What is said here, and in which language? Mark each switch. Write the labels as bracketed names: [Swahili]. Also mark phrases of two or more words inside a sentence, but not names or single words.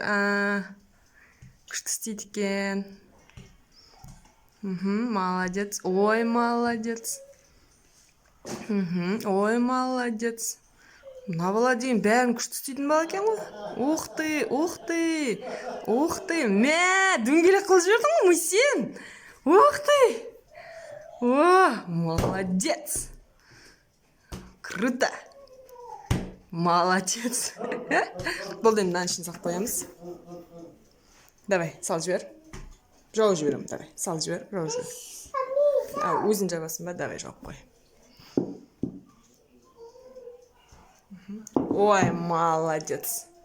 [Kazakh] Күшті істейді екен. Молодец. [Russian] Ой, молодец. Ой, молодец. [Kazakh] Мына бала деген бәрін күшті істейтін бала екен ғой. [Russian] Ух ты, ух ты. Ух ты. [Kazakh] Мә, дөңгелек қылып жібердің ғой Мусин. [Russian] Ух ты. О, молодец. Круто. Молодец. [Kazakh] Болды енді мынаның ішін сақтап қоямыз. Давай, сал жібер. Жауып жіберем, давай. Сал жібер, жауып жібер. Өзің жабасың ба? Давай, жауып қой. [Russian] Ой, молодец.